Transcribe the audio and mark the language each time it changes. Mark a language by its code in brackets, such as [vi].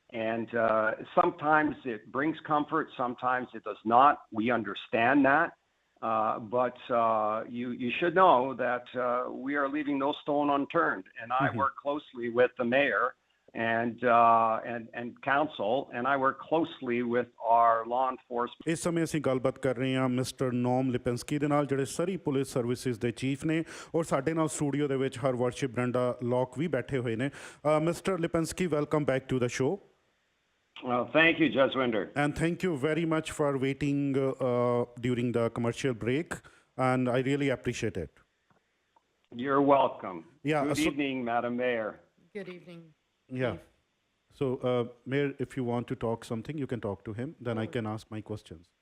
[en] And sometimes it brings comfort, sometimes it does not. We understand that. But you should know that we are leaving no stone unturned. And I work closely with the mayor and council, and I work closely with our law enforcement. [pa] ਇਸ ਸਮੇਂ ਅਸੀਂ ਗੱਲਬਾਤ ਕਰ ਰਹੇ ਹਾਂ mister ਨੋਮ ਲਿਪਿੰਸਕੀ ਦੇ ਨਾਲ, ਜਿਹੜੇ ਸਰੀ ਪੁਲਿਸ ਸਰਵਿਸਿਜ਼ ਦੇ ਚੀਫ ਨੇ, ਔਰ ਸਾਡੇ ਨਾਲ ਸਟੂਡੀਓ ਦੇ ਵਿੱਚ ਹਰ ਵਰਸ਼ਿਪ ਬ੍ਰੈਂਡਾ ਲੌਕ ਵੀ ਬੈਠੇ ਹੋਏ ਨੇ. [en] Mister Lipinski, welcome back to the show. Thank you, Jaswinder. And thank you very much for waiting during the commercial break, and I really appreciate it. You're welcome. Yeah. Good evening, Madam Mayor. Good evening. Yeah. So, Mayor, if you want to talk something, you can talk to him. Then I can ask my questions.